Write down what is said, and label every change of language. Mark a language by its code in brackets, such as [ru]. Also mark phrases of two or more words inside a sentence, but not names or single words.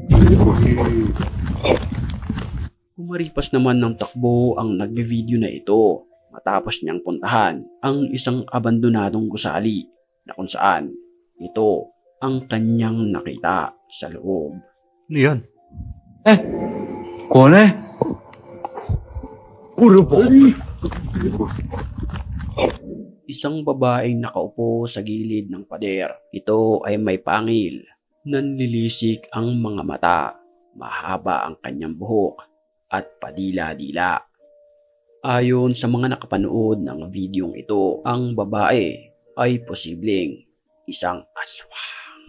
[tl] Kumaripas naman ng takbo ang nagbe-video na ito matapos niyang puntahan ang isang abandonadong gusali na kung saan ito ang kanyang nakita sa loob. Ano yan? [ja] これこれボリ [tl] Isang babaeng nakaupo sa gilid ng pader. Ito ay may pangil, nanlilisik ang mga mata, mahaba ang kanyang buhok at padila-dila. Ayon sa mga nakapanood ng videong ito, ang babae ay posibleng isang aswang.